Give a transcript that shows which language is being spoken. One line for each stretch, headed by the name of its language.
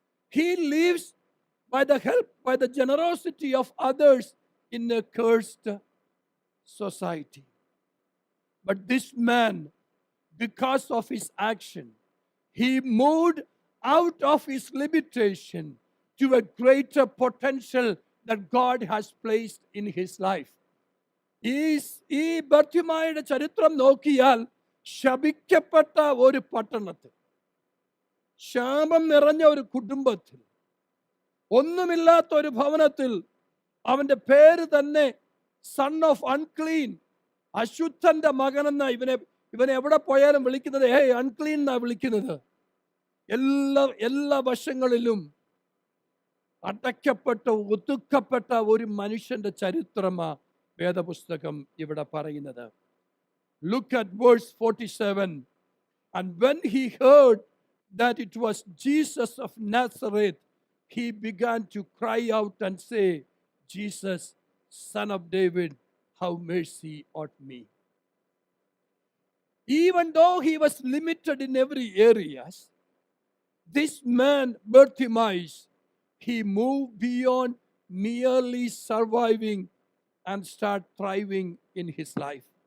English: He lives by the help, by the generosity of others in a cursed society. But this man, because of his action, he moved out of his limitation to a greater potential that God has placed in his life.
Malayalam: ഈ ബർത്തിമായുടെ ചരിത്രം നോക്കിയാൽ ശപിക്കപ്പെട്ട ഒരു പട്ടണത്തിൽ, ശാപം നിറഞ്ഞ ഒരു കുടുംബത്തിൽ, ഒന്നുമില്ലാത്ത ഒരു ഭവനത്തിൽ, അവന്റെ പേര് തന്നെ
English: son of unclean,
Malayalam: അശുദ്ധന്റെ മകനെന്ന ഇവനെ എവിടെ പോയാലും വിളിക്കുന്നത് അൺക്ലീൻ എന്നാ വിളിക്കുന്നത്. എല്ലാ വശങ്ങളിലും അടയ്ക്കപ്പെട്ട ഒതുക്കപ്പെട്ട ഒരു മനുഷ്യന്റെ ചരിത്രമാ വേദപുസ്തകം ഇവിടെ പറയുന്നത്.
English: Look at verse 47. And when he heard that it was Jesus of Nazareth, he began to cry out and say, Jesus, son of David, have mercy on me. Even though he was limited in every area, this man, Bartimaeus, he moved beyond merely surviving and start thriving in his life.